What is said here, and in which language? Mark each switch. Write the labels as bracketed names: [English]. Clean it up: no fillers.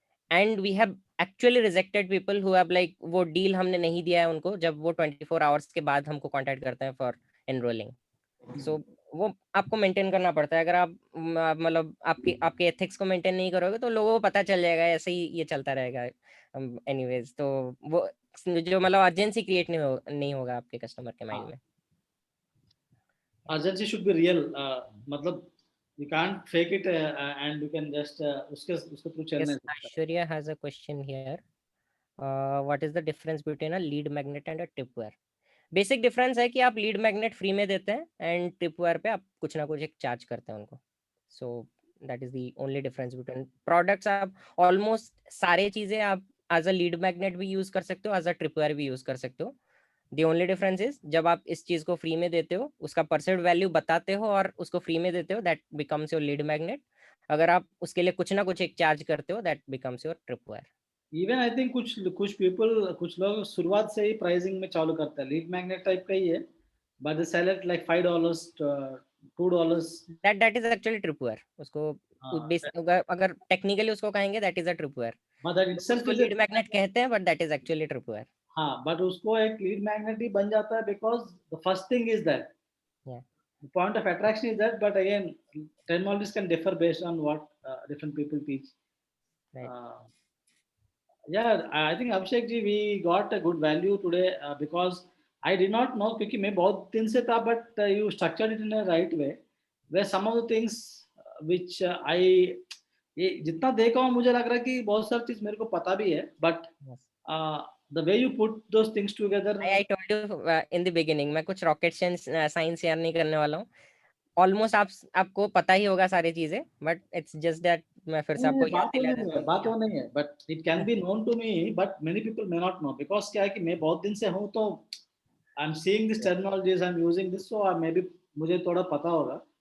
[English] and we have actually rejected people who have [Hindi] like वो deal हमने नहीं दिया है उनको, जब वो 24 आवर्स के बाद हमको कांटेक्ट करते हैं [English] For enrolling. [Hindi] सो वो आपको मेंटेन करना पड़ता है। अगर आप मतलब आपके एथिक्स को मेंटेन नहीं करोगे तो लोगों को पता चल जाएगा, ऐसे ही ये चलता रहेगा। एनीवेज, तो वो जो मतलब अर्जेंसी क्रिएट नहीं होगा आपके कस्टमर के माइंड में। [English] Urgency should be real. [Hindi] मतलब [English] you can't fake it and you can just [Hindi] उसके through चलने [English] Yes, Aishwarya has a question here. What is the difference between a lead magnet and a tripwire? [Hindi] Basic difference है कि आप lead magnet free में देते हैं and tripwire पे आप कुछ ना कुछ एक चार्ज करते हैं उनको। [English] So that is the only difference between products. [Hindi] आप ऑलमोस्ट सारे चीजें आप एज अ लीड मैग्नेट भी यूज कर सकते हो, एज अ ट्रिपवायर भी यूज कर सकते हो। द ओनली डिफरेंस इज जब आप इस चीज को फ्री में देते हो, उसका परसेंट वैल्यू बताते हो और उसको फ्री में देते हो, [English] That becomes your lead magnet. [Hindi] अगर आप उसके लिए कुछ ना कुछ एक चार्ज करते हो, [English] That becomes your tripwire. [Hindi] Even I think कुछ पीपल कुछ लोग शुरुआत से ही प्राइसिंग में चालू करते हैं, लीड मैग्नेट टाइप का ही है, [English] but they sell it like [Hindi] $5 $2। [English] That is actually tripwire. [Hindi] उसको अगर टेक्निकली उसको कहेंगे [English] That is a tripwire. But that itself [Hindi] उसको [English] Is lead magnet कहते हैं but that is actually tripwire. [Hindi] हाँ, बट उसको एक लीड मैग्नेट ही बन जाता है [English] Because the first thing is that Yeah. the point of attraction is that, but again terminologies can differ based on what different people teach. Right. Yeah, I think Abhishek ji, we got a good value today because I did not know [Hindi] क्योंकि मैं बहुत दिन से था, [English] but you structured it in a right way where some of the things which I [Hindi] ये जितना देखा हूँ मुझे लग रहा है कि बहुत सारी चीज मेरे को पता भी है, [English] but Yes. the way you put those things together. I told you in the beginning, [Hindi] मैं कुछ रॉकेट साइंस शेयर नहीं करने वाला हूँ। ऑलमोस्ट आपको पता ही होगा सारी चीजें, [English] but it's just that [Hindi] मैं फिर से आपको याद दिला देता हूँ। बात वो नहीं है, [English] but it can be known to me, but many people may not know because [Hindi] क्या है कि मैं बहुत दिन से हूँ, तो [English] I am seeing this terminologies, I am using this, [Hindi] so may be मुझे थोड़ा पता होगा।